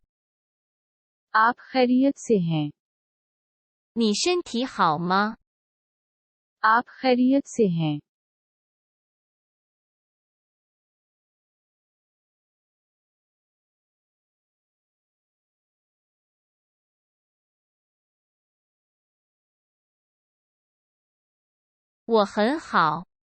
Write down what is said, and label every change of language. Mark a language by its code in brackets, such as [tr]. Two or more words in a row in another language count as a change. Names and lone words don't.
[hi] आप खैरियत से हैं? [zh] 你身体好吗？ [hi] आप खैरियत से हैं? [zh] 我很好。